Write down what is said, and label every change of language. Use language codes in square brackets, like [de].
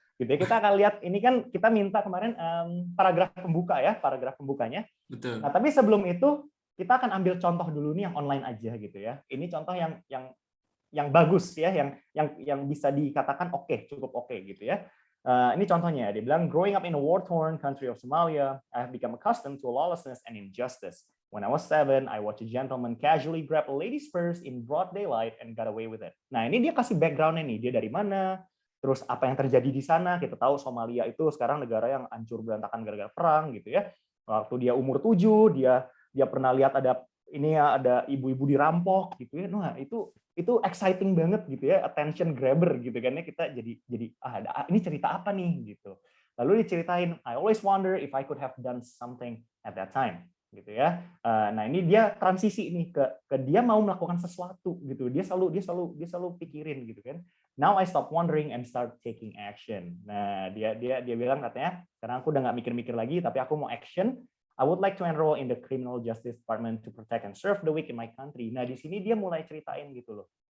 [id] Gitu ya, kita akan lihat, ini kan kita minta kemarin paragraf pembuka ya, paragraf pembukanya. Betul. Nah, tapi sebelum itu, kita akan ambil contoh dulu nih yang online aja gitu ya. Ini contoh yang bagus ya, yang bisa dikatakan cukup oke gitu ya. Ini contohnya, dia bilang, [en] growing up in a war-torn country of Somalia, I have become accustomed to lawlessness and injustice. When I was 7, I watched a gentleman casually grab a lady's purse in broad daylight and got away with it. [id] Nah, ini dia kasih background-nya nih, dia dari mana, terus apa yang terjadi di sana. Kita tahu Somalia itu sekarang negara yang hancur berantakan gara-gara perang gitu ya. Waktu dia umur 7, dia pernah lihat ada ibu-ibu dirampok gitu ya. Nah, itu exciting banget gitu ya, [en] attention grabber [id] gitu kan ya, kita jadi ini cerita apa nih gitu. Lalu diceritain, [en] I always wonder if I could have done something at that time [id] gitu ya. Nah, ini dia transisi nih ke dia mau melakukan sesuatu gitu. Dia selalu pikirin gitu kan. [en] Now I stop wondering and start taking action. [id] Nah, dia bilang katanya, sekarang aku udah nggak mikir-mikir lagi, tapi aku mau action. [en] I would like to enroll in the criminal justice department to protect and serve the weak in my country. [id] Nah, di sini dia mulai ceritain gitu loh.